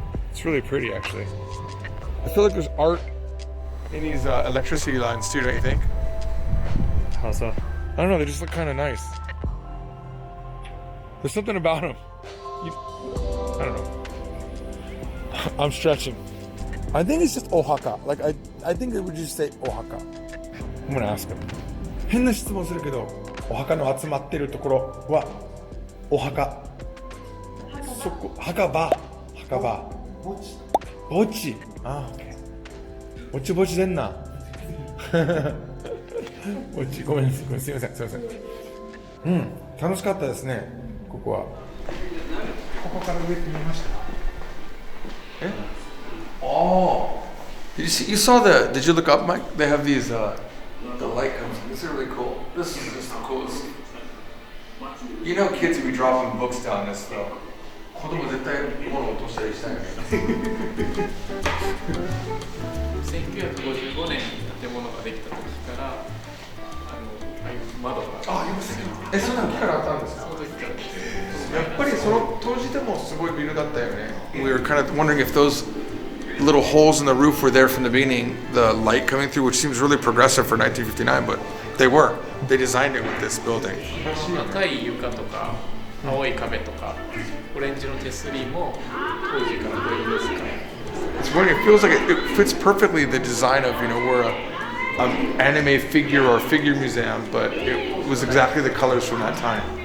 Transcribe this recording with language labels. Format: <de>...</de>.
<en>It's really pretty, actually. I feel like there's art in these electricity lines too, don't you think? How so? I don't know, they just look kind of nice. There's something about them. I don't know. I'm stretching. I think it's just Ohaka. Like, I think it would just say Ohaka. I'm gonna ask him.</en> <ja>変な質問するけど、お墓の集まってるところはお墓。そこ、墓場。墓地。あ、OK。ぼちぼちでんな。ぼち、ごめん、すいません。うん、楽しかったですね、ここは。ここから上って見ました？</ja> <en>Oh, you saw did you look up, Mike? They have these, the light comes, these are really cool. This is just the coolest. You know kids would be dropping books down this though.</en> <ja>子供絶対物を落としたりしたいよね。 1955年に建物ができた時からああいう窓がありますね。そんなの機会があったんですか？その時からやっぱりその当時でもすごいビルだったよね。</ja> <en>We were kind of wondering if those little holes in the roof were there from the beginning, the light coming through, which seems really progressive for 1959, but they were. They designed it with this building.</en> <ja>赤い床とか青い壁とかオレンジの手すりも当時からこういう色使い。</ja> <en>It's funny. It feels like it fits perfectly the design of we're an anime figure or figure museum, but it was exactly the colors from that time.</en>